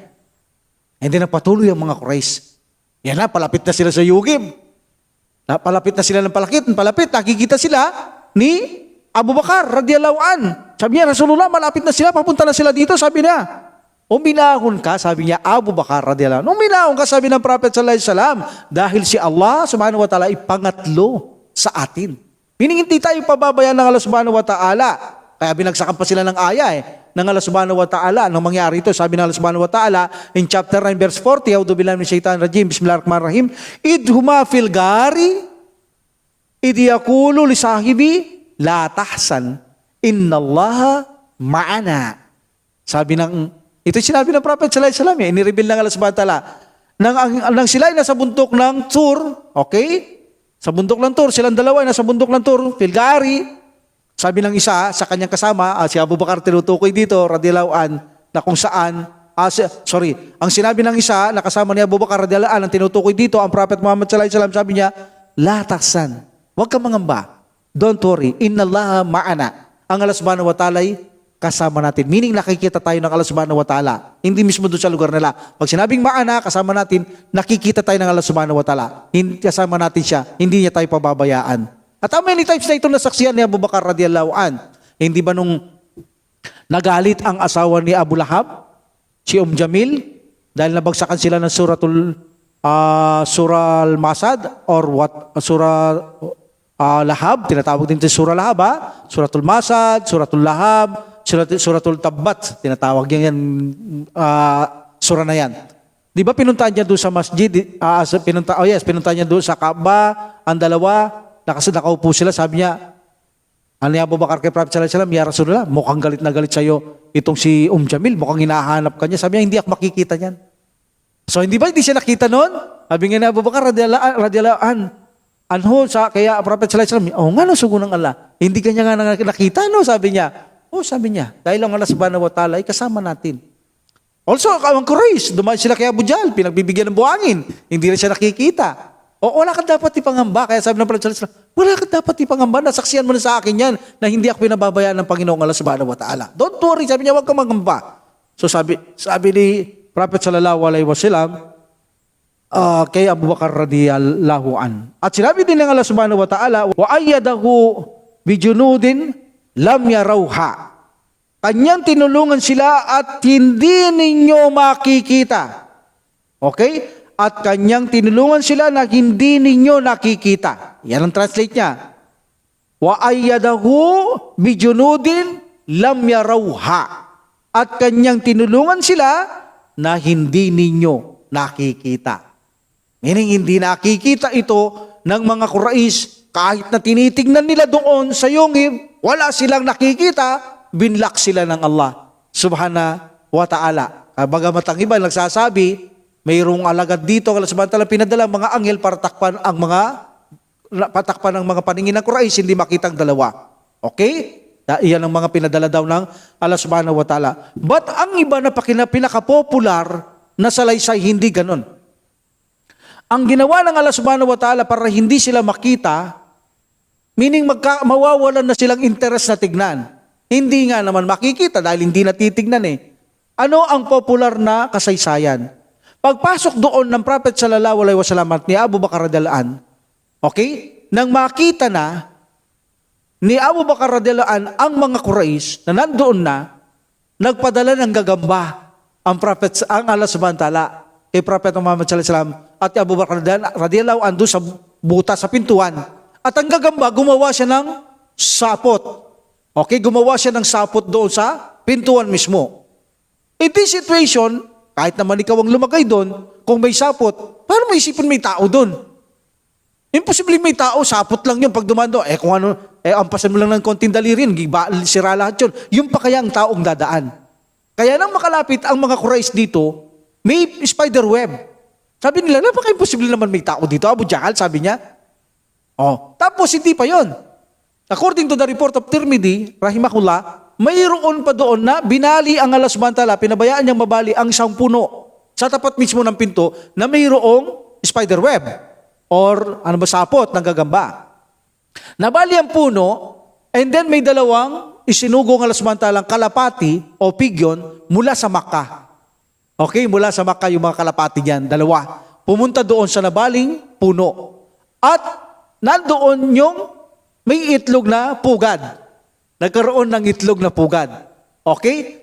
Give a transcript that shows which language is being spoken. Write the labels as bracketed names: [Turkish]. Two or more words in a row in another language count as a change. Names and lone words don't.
[Filipino] Hindi na patuloy ang mga Quraysh. Yan na, palapit na sila sa Yugib. Palapit na sila ng palapit. Nakikita sila ni Abu Bakar [Arabic] رضي الله عن. [Filipino] Sabi niya, Rasulullah, malapit na sila. Papunta na sila dito. Sabi niya, uminahon ka, sabi niya, Abu Bakar [Arabic] رضي الله عن. [Filipino] Uminahon ka, sabi ng Prophet [Arabic] صلى الله عليه وسلم, [Filipino] dahil si Allah [Arabic] سبحانه وتعالى [Filipino] ay pangatlo sa atin. Meaning hindi tayo pababayaan ng Allah [Arabic] سبحانه وتعالى. [Filipino] Kaya binagsakan pa sila ng aya ng Allah [Arabic] سبحانه وتعالى. [Filipino] Anong mangyari ito? Sabi ng Allah [Arabic] سبحانه وتعالى [English] in chapter 9 verse 40, [Arabic] أعوذ بالله من الشيطان الرجيم، بسم الله الرحمن الرحيم, إذ هما في الغار، إذ يقول لصاحبه، لا تحزن، إن الله معنا. [Filipino] Sabi ng, ito sinabi ng Prophet [Arabic] صلى الله عليه وسلم, [Filipino] inireveal ng Allah [Arabic] سبحانه وتعالى, [Filipino] nang sila ay nasa bundok ng Tur, okay? Sa bundok ng Tur, silang dalawa ay nasa bundok ng Tur, [Arabic] في الغار. [Filipino] Sabi ng isa sa kanyang kasama, si Abu Bakar tinutukoy dito, [Arabic] رضي الله عن, [Filipino] na kung saan, ang sinabi ng isa, na kasama ni Abu Bakar [Arabic] رضي الله عن, [Filipino] ang tinutukoy dito, ang Prophet Muhammad [Arabic] صلى الله عليه وسلم, [Filipino] sabi niya, [Arabic] لا تحزن, [Filipino] huwag kang mangamba, [English] don't worry, [Arabic] إن الله معنا. [Filipino] Ang Allah [Arabic] سبحانه وتعالى [Filipino] ay kasama natin. Meaning nakikita tayo ng Allah [Arabic] سبحانه وتعالى. [Filipino] Hindi mismo doon sa lugar nila. Pag sinabing ma'ana, kasama natin, nakikita tayo ng Allah [Arabic] سبحانه وتعالى. [Filipino] Kasama natin siya, hindi niya tayo pababayaan. At [English] how many times [Filipino] na ito nasaksiyan ni Abu Bakar [Arabic] رضي الله عن? [Filipino] Hindi ba nung nagalit ang asawa ni Abu Lahab, si Jamil, dahil nabagsakan sila ng Surah Al-Masad [English] or what? [Filipino] Surah Lahab, tinatawag din ito Surah Lahab, ha? Suratul Masad, Suratul Lahab, Suratul Tabbat, tinatawag yan, surah na yan. Di ba pinuntahan niya doon sa masjid, pinuntahan niya doon sa Kaaba, ang dalawa, kasi nakaupo sila, sabi niya, ano ni Abu Bakar kay Prophet [Arabic] صلى الله عليه وسلم, يا رسول الله, [Filipino] mukhang galit na galit sa'yo itong si Jamil, mukhang hinahanap ka niya. Sabi niya, hindi ako makikita niyan. So hindi ba hindi siya nakita noon? Sabi nga ni Abu Bakar [Arabic] رضي الله عن, [Filipino] kaya Prophet [Arabic] صلى الله عليه وسلم, [Filipino] nga no, sugo ng Allah, hindi kanya nga nakita, no? Sabi niya, sabi niya, dahil ang Allah [Arabic] سبحانه وتعالى [Filipino] ay kasama natin. Also, ang Quraysh, dumaan sila kay Abu Jahl, pinagbibigyan ng buhangin, hindi rin siya nakikita. Wala ka dapat ipangamba. Kaya sabi ng Prophet [Arabic] صلى الله عليه وسلم, [Filipino] wala ka dapat ipangamba. Nasaksiyan mo na sa akin yan na hindi ako pinababayaan ng Panginoong Allah [Arabic] سبحانه وتعالى. [English] Don't worry. [Filipino] Sabi niya, huwag kang mangamba. So sabi ni Prophet [Arabic] صلى الله عليه وسلم [Filipino] kay Abu Bakar [Arabic] رضي الله عن. [Filipino] At sinabi din ng Allah [Arabic] سبحانه وتعالى, وأيده بجنود لم تروها. [Filipino] Kanyang tinulungan sila at hindi ninyo makikita. Okay? At kanyang tinulungan sila na hindi ninyo nakikita. Yan ang translate niya. [Arabic] وأيده بجنود لم تروها. [Filipino] At kanyang tinulungan sila na hindi ninyo nakikita. Meaning hindi nakikita ito ng mga Quraysh kahit na tinitingnan nila doon sa Yungib, wala silang nakikita, binlock sila ng Allah [Arabic] سبحانه وتعالى. [Filipino] Bagamat ang iba nagsasabi, mayroong alagad dito, samantalang pinadala mga anghel para takpan ang mga paningin ng Quraysh, hindi makitang dalawa. Okay? Iyan ang mga pinadala daw ng Allah [Arabic] سبحانه وتعالى. [Filipino] But ang iba na pinaka-popular na salaysay, hindi ganon. Ang ginawa ng Allah [Arabic] سبحانه وتعالى [Filipino] para hindi sila makita, meaning mawawalan na silang interest na tignan. Hindi nga naman makikita dahil hindi natitignan eh. Ano ang popular na kasaysayan? Pagpasok doon ng Prophet [Arabic] صلى الله عليه وسلم [Filipino] at ni Abu Bakar [Arabic] رضي الله عن, [Filipino] okay? Nang makita na ni Abu Bakar [Arabic] رضي الله عن [Filipino] ang mga Quraysh na nandoon na, nagpadala ng gagamba ang Allah [Arabic] سبحانه وتعالى [Filipino] kay Prophet Muhammad [Arabic] صلى الله عليه وسلم [Filipino] at Abu Bakar [Arabic] رضي الله عن [Filipino] doon sa buta sa pintuan. At ang gagamba, gumawa siya ng sapot. Okay, gumawa siya ng sapot doon sa pintuan mismo. [English] In this situation, [Filipino] kahit naman ikaw ang lumagay doon, kung may sapot, paano mo isipin may tao doon? Imposible may tao, sapot lang yun pag dumando. Kung ano, ampasan mo lang ng konting daliri, sira lahat yun. Yung pa kaya ang taong dadaan. Kaya nang makalapit ang mga Quraysh dito, may [English] spider web. [Filipino] Sabi nila, napaka-imposible naman may tao dito. Abu Jahal, sabi niya. Tapos hindi pa yon. [English] According to the report of Tirmidhi, rahimahullah, [Filipino] mayroon pa doon na binali ang Allah [Arabic] سبحانه وتعالى, [Filipino] pinabayaan niyang mabali ang isang puno sa tapat mismo ng pinto na mayroong [English] spider web [Filipino] or sapot ng gagamba. Nabali ang puno [English] and then [Filipino] may dalawang isinugong Allah [Arabic] سبحانه وتعالى [Filipino] kalapati o pigyon mula sa Makkah. Okay, mula sa Makkah yung mga kalapati niyan, dalawa. Pumunta doon sa nabaling puno. At nandoon yung may itlog na pugad. Nagkaroon ng itlog na pugad. Okay?